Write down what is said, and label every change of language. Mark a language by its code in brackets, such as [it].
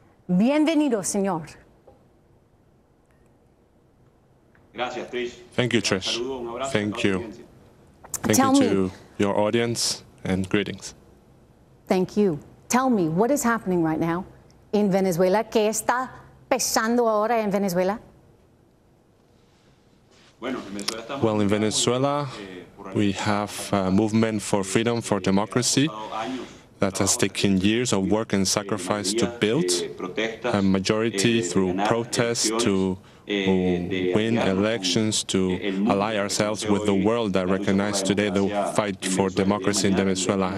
[es] Bienvenido, señor. [en] Thank you, Trish. Thank you. Thank you to your audience, and greetings. Thank you. Tell me, what is happening right now in Venezuela? [es] ¿Qué está pasando ahora en Venezuela? [en] Well, in Venezuela, we have a movement for freedom, for democracy, that has taken years of work and sacrifice to build, a majority through protests to win elections, to ally ourselves with the world that recognizes today the fight for democracy in Venezuela.